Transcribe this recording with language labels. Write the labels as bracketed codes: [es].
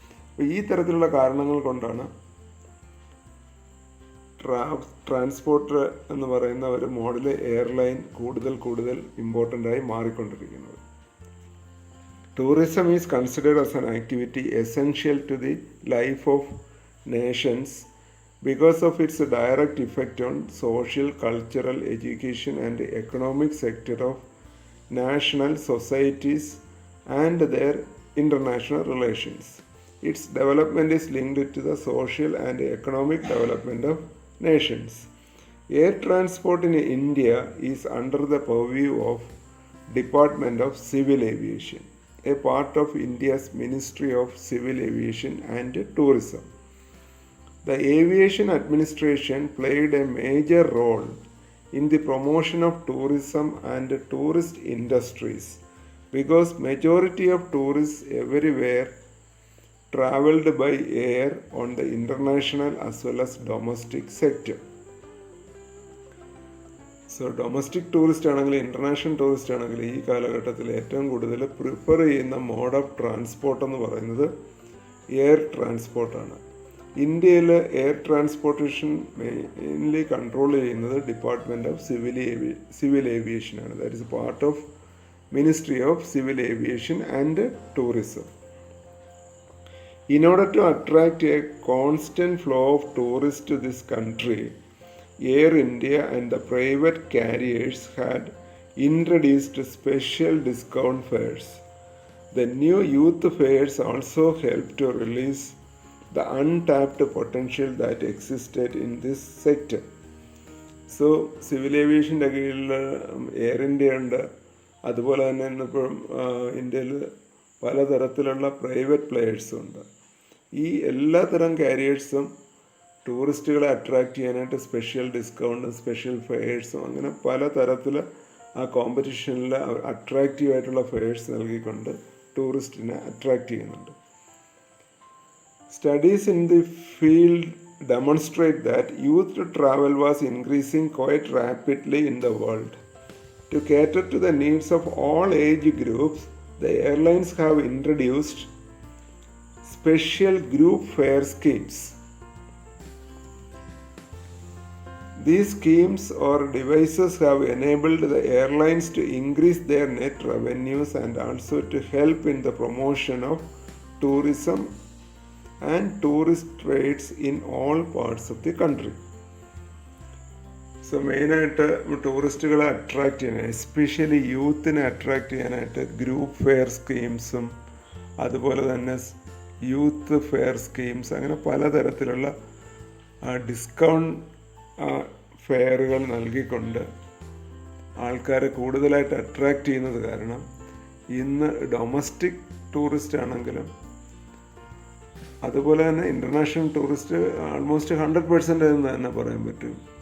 [ml] അപ്പോൾ ഈ തരത്തിലുള്ള കാരണങ്ങൾ കൊണ്ടാണ് ട്രാൻസ്പോർട്ട് എന്ന് പറയുന്ന ഒരു മോഡൽ എയർലൈൻ കൂടുതൽ ഇമ്പോർട്ടൻ്റ് ആയി മാറിക്കൊണ്ടിരിക്കുന്നത്. [en] Tourism is considered as an activity essential to the life of nations because of its direct effect on social, cultural, education and economic sector of national societies and their international relations. Its development is linked to the social and economic development of nations. Air transport in India is under the purview of Department of Civil Aviation, a part of India's Ministry of Civil Aviation and Tourism. The aviation administration played a major role in the promotion of tourism and tourist industries because majority of tourists everywhere traveled by air on the international as well as domestic sector. [ml] So domestic tourist ആണെങ്കിൽ international tourist ആണെങ്കിൽ ഈ കാലഘട്ടത്തിൽ ഏറ്റവും കൂടുതൽ prefer ചെയ്യുന്ന mode of transport എന്ന് പറയുന്നത് air ട്രാൻസ്പോർട്ടാണ്. ഇന്ത്യയിൽ എയർ ട്രാൻസ്പോർട്ടേഷൻ മെയിൻലി കൺട്രോൾ ചെയ്യുന്നത് department of civil ഏവിയേഷനാണ്. [en] That is part of ministry of civil aviation and tourism. In order to attract a constant flow of tourists to this country, Air India and the private carriers had introduced special discount fares. The new youth fares also helped to release the untapped potential that existed in this sector. [ml] So civil ഏവിയേഷൻ്റെ കീഴിൽ air India ഉണ്ട്. അതുപോലെ തന്നെ ഇന്നിപ്പം ഇന്ത്യയിൽ പലതരത്തിലുള്ള private പ്ലെയേഴ്സും ഉണ്ട്. ഈ എല്ലാത്തരം കാരിയേഴ്സും ടൂറിസ്റ്റുകളെ അട്രാക്റ്റ് ചെയ്യാനായിട്ട് സ്പെഷ്യൽ ഡിസ്കൗണ്ടും സ്പെഷ്യൽ ഫെയേഴ്സും അങ്ങനെ പലതരത്തിൽ ആ കോമ്പറ്റീഷനിൽ അട്രാക്റ്റീവായിട്ടുള്ള ഫെയേഴ്സ് നൽകിക്കൊണ്ട് ടൂറിസ്റ്റിനെ അട്രാക്റ്റ് ചെയ്യുന്നുണ്ട്. [en] Studies in the field demonstrate that youth travel was increasing quite rapidly in the world. To cater to the needs of all age groups, the airlines have introduced special group fare schemes. These schemes or devices have enabled the airlines to increase their net revenues and also to help in the promotion of tourism and tourist trades in all parts of the country. [ml] So മെയിനായിട്ട് ടൂറിസ്റ്റുകളെ attract ചെയ്യാൻ especially യൂത്തിനെ attract ചെയ്യാനായിട്ട് group fair സ്കീംസും അതുപോലെ തന്നെ youth fair schemes അങ്ങനെ പലതരത്തിലുള്ള discount ഫെയറുകൾ നൽകിക്കൊണ്ട് ആൾക്കാരെ കൂടുതലായിട്ട് അട്രാക്റ്റ് ചെയ്യുന്നത് കാരണം ഇന്ന് ഡൊമസ്റ്റിക് ടൂറിസ്റ്റ് ആണെങ്കിലും അതുപോലെ തന്നെ ഇൻ്റർനാഷണൽ ടൂറിസ്റ്റ് ആൾമോസ്റ്റ് 100% എന്ന് തന്നെ പറയാൻ പറ്റും.